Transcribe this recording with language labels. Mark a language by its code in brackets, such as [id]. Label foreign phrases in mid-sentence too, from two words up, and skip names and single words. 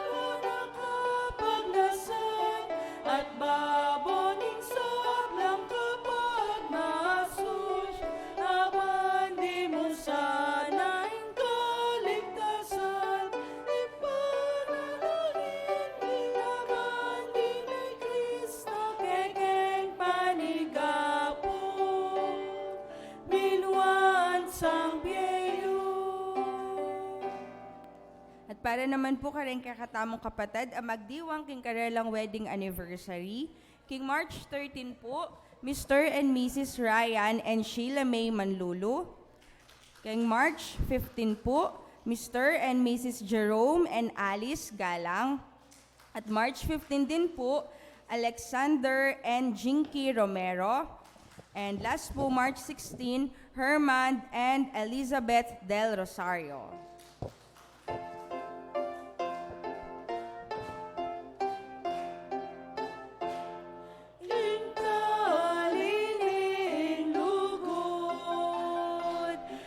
[pam] mo nakapagnasan, at baboning sablang kapag masus, awan di mo sana yung kaligtasan, ipanalangin naman di may Kristo kekeng panigapo, minuan sang piyo. At para naman po karing kakatamong kapatid, ang magdiwang king karelang [en] wedding anniversary, [pam] King March 13 po, Mr. and Mrs. Ryan and Sheila May Manlulu. King March 15 po, Mr. and Mrs. Jerome and Alice Galang. At March 15 din po, Alexander and Jinky Romero. [en] And last po, [pam] March 16, Herman and Elizabeth Del Rosario. Lingkalining lugod,